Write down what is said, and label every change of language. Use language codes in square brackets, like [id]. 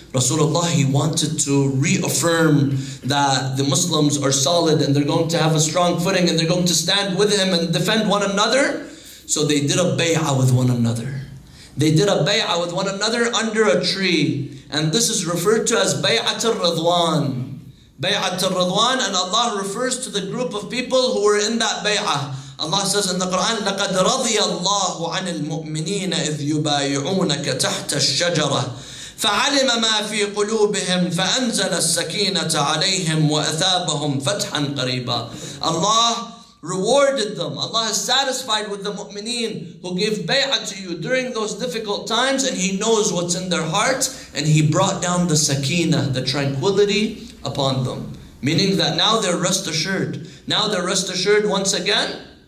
[en] Rasulullah, he wanted to reaffirm that the Muslims are solid and they're going to have a strong footing and they're going to stand with him and defend one another. So they did a bay'ah with one another. They did a bay'ah with one another under a tree. And this is referred to as Bay'at al-Ridwan. Bay'at al-Ridwan, and Allah refers to the group of people who were in that bay'ah. [ar] Allah says in the Quran, لَقَدْ رَضِيَ اللَّهُ عَنِ الْمُؤْمِنِينَ إِذْ يُبَايِعُونَكَ تَحْتَ الشَّجَرَةِ فعلم ما في قلوبهم فأنزل السكينة عليهم وأثابهم فتحا قريبا. [en] Allah rewarded them. Allah is satisfied with the mu'mineen who gave bay'ah to you during those difficult times, and He knows what's in their heart, and He brought down the sakina, the tranquility upon them. Meaning that now they're rest assured. Now they're rest assured once again.